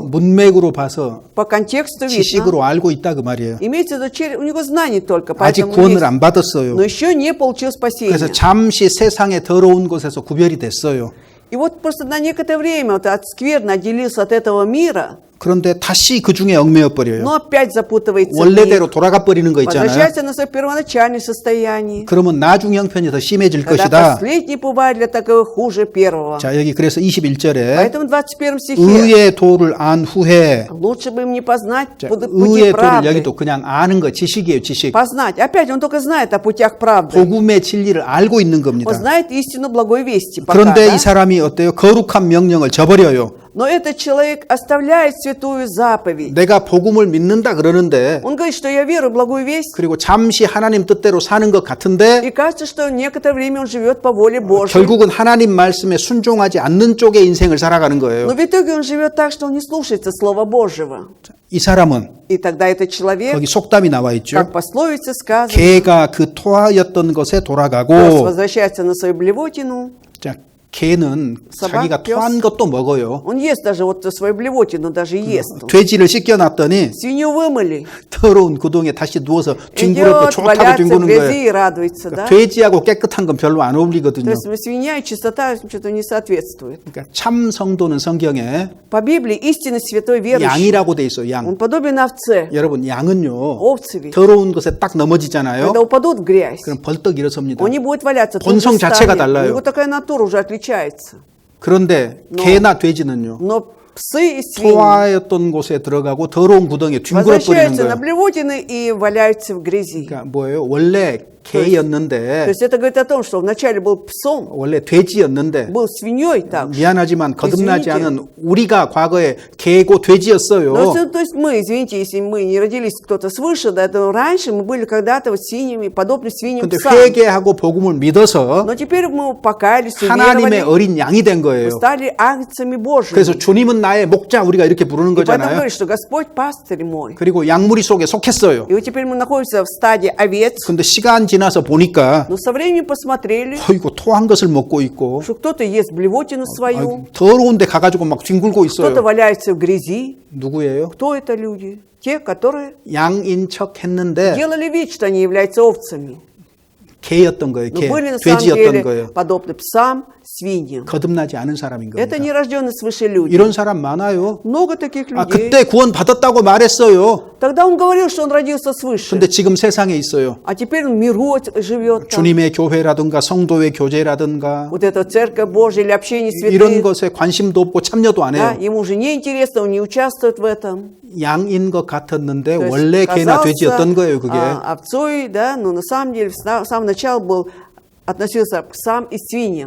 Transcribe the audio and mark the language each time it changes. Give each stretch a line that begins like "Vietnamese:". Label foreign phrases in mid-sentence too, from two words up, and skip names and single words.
Korean: 문맥으로 봐서
Russian: По контексту видно.
Korean: 지식으로 알고 있다 그 말이에요.
Russian: Имеется в виду, у него знаний только,
Korean: 아직
Russian: поэтому
Korean: 구원을
Russian: есть.
Korean: 안 받았어요.
Russian: Но еще не получил спасения.
Korean: 그래서 잠시 세상의 더러운 것에서 구별이 됐어요.
Russian: И вот просто на некоторое время вот от скверно отделился от этого мира,
Korean: 그런데 다시 그 중에 얽매여 버려요.
Russian: но опять запутывается в них,
Korean: 원래대로 돌아가 버리는 거 있잖아요.
Russian: возвращается на свое первоначальное состояние.
Korean: 그러면 나중 형편이 더 심해질
Russian: Когда
Korean: 것이다.
Russian: последний бывает для такого хуже первого.
Korean: 자, 여기 그래서 21절에
Russian: Поэтому в 21 стихе
Korean: 의의 도를 안 후에
Russian: лучше бы им не познать
Korean: 자,
Russian: пути
Korean: 의의 도를
Russian: правды.
Korean: 여기도 그냥 아는 거 지식이에요, 지식.
Russian: Познать. Опять он только знает о путях правды.
Korean: 복음의 진리를 알고 있는 겁니다.
Russian: Он знает истину благой вести. Пока,
Korean: 그런데
Russian: да?
Korean: 이 사람이 어때요? 거룩한 명령을 저버려요.
Russian: Но этот человек оставляет святую заповедь.
Korean: 내가 복음을 믿는다 그러는데
Russian: Он говорит, что я верую в благую весть.
Korean: 그리고 잠시 하나님 뜻대로 사는 것 같은데
Russian: И кажется, что некоторое время он живет по воле Божьей.
Korean: 결국은 하나님 말씀에 순종하지 않는 쪽의 인생을 살아가는 거예요.
Russian: Но в итоге он живет так, что он не слушается Слова Божьего.
Korean: 이 사람은
Russian: И тогда этот человек,
Korean: 거기 속담이 나와 있죠.
Russian: как пословице сказано,
Korean: 개가 그 토하였던 것에
Russian: пес
Korean: 돌아가고
Russian: возвращается на свою блевотину.
Korean: 자, 개는
Russian: собак,
Korean: 자기가
Russian: пес.
Korean: 토한 것도 먹어요.
Russian: Он ест даже вот свою блевотину, даже ест. он.
Korean: 돼지를 씻겨놨더니
Russian: Свинью вымыли.
Korean: 더러운 구덩이에 다시 누워서 뒹굴었고
Russian: Идет,
Korean: 좋다고
Russian: валяться в
Korean: 뒹구는
Russian: грязи
Korean: 거예요.
Russian: и радуется, да?
Korean: 돼지하고 깨끗한 건 별로 안
Russian: То
Korean: 어울리거든요.
Russian: есть свинья и чистота что-то не соответствует.
Korean: 그러니까 참 성도는 성경에
Russian: По Библии истинный святой верующий,
Korean: 양이라고 돼 있어요. 양.
Russian: он подобен овце.
Korean: 여러분 양은요
Russian: Овцы ведь.
Korean: 더러운 것에 딱 넘어지잖아요.
Russian: Когда упадут в грязь,
Korean: 그럼 벌떡 일어섭니다.
Russian: он не будет валяться. тут
Korean: 본성
Russian: же
Korean: 자체가
Russian: встанет.
Korean: 달라요.
Russian: У него такая натура уже отличается.
Korean: 그런데 개나 돼지는요
Russian: Но псы и свиньи
Korean: 토하였던 곳에 들어가고 더러운 구덩이에 뒹굴어 버리는
Russian: возвращаются на
Korean: 거예요.
Russian: блевотины и валяются в грязи.
Korean: 그러니까 뭐예요? 원래
Russian: То
Korean: 개였는데
Russian: есть это говорит о том, что вначале был псом,
Korean: 원래 돼지였는데
Russian: был свиньей также.
Korean: 미안하지만 거듭나지
Russian: Извините.
Korean: 않은 우리가 과거에 개고 돼지였어요.
Russian: То есть мы, извините, если мы не родились кто-то свыше, да, то раньше мы были когда-то вот свиньями, подобны свиньям
Korean: 근데
Russian: псам.
Korean: 회개하고 복음을 믿어서
Russian: Но теперь мы покаялись,
Korean: 하나님의
Russian: уверовали,
Korean: 어린 양이 된 거예요.
Russian: стали агнцами Божьими.
Korean: 그래서 주님은 나의 목자 우리가 이렇게 부르는
Russian: И поэтому
Korean: 거잖아요.
Russian: говорит, что Господь пастырь мой.
Korean: 그리고 양무리 속에 속했어요.
Russian: И вот теперь мы находимся в стадии овец.
Korean: 근데 시간 지나서 보니까
Russian: Но со временем посмотрели,
Korean: 어이구 토한 것을 먹고 있고
Russian: что кто-то ест блевотину свою,
Korean: 아이고, 더러운데 가가지고 막 뒹굴고
Russian: кто-то
Korean: 있어요.
Russian: валяется в грязи.
Korean: 누구예요?
Russian: Кто это люди? Те, которые
Korean: 양인 척 했는데
Russian: делали вид, что они являются овцами.
Korean: 개였던 거예요.
Russian: Но
Korean: 개,
Russian: были на самом
Korean: 돼지였던
Russian: деле
Korean: 거예요.
Russian: подобны псам, свиньям.
Korean: 거듭나지 않은 사람인 겁니다.
Russian: Это нерожденные свыше люди.
Korean: 이런 사람 많아요.
Russian: Много таких
Korean: 아,
Russian: людей.
Korean: 그때 구원 받았다고 말했어요.
Russian: Тогда он говорил, что он родился свыше.
Korean: 근데 지금 세상에 있어요.
Russian: А теперь он в миру живет там.
Korean: 주님의 교회라든가 성도의 교제라든가
Russian: Вот эта церковь Божья или общение
Korean: 이런
Russian: святых.
Korean: 것에 관심도 없고 참여도 안
Russian: Да,
Korean: 해요.
Russian: ему уже не интересно, он не участвует в этом.
Korean: 양인 것 같았는데
Russian: То есть
Korean: 원래 개나
Russian: казался,
Korean: 돼지였던 거예요, 그게.
Russian: овцой, да, но на самом деле с самого начала относился к псам и свиньям.